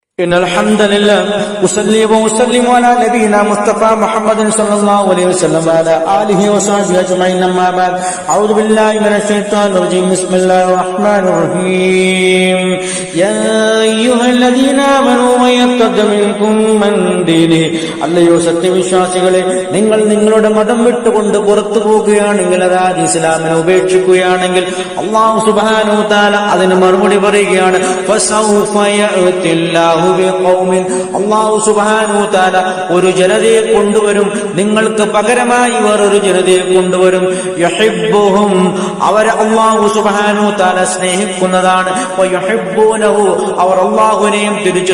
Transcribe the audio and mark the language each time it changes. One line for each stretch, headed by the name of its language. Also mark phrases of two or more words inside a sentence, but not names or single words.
Arabic: إن الحمد لله أصلي وأسلم على نبينا مصطفى محمد صلى الله عليه وسلم وعلى آله وصحبه أجمعين أما بعد أعوذ بالله من الشيطان الرجيم بسم الله الرحمن الرحيم يا أيها الذين آمنوا من يرتد منكم من دينه
Malayalam: അല്ലയോ സത്യവിശ്വാസികളെ നിങ്ങൾ നിങ്ങളുടെ മതം വിട്ടുകൊണ്ട് പുറത്തു പോകുകയാണെങ്കിൽ അതായത് ഇസ്ലാമിനെ ഉപേക്ഷിക്കുകയാണെങ്കിൽ
Arabic: الله سبحانه وتعالى
Malayalam: അതിന് മറുപടി പറയുകയാണ്
Arabic: فسوف يأتي الله بقوم الله سبحانه و
Malayalam: തആല ഒരു ജനതയെ കൊണ്ടുവരും നിങ്ങൾക്ക് പകരമായി വേറൊരു ജനതയെ കൊണ്ടുവരും യഹിബ്ബുഹും അവരെ
Arabic: الله سبحانه وتعالى
Malayalam: സ്നേഹിക്കുന്നതാണ് വയഹിബ്ബൂനഹു അവർ അല്ലാഹുവിനെയും തിരിച്ചു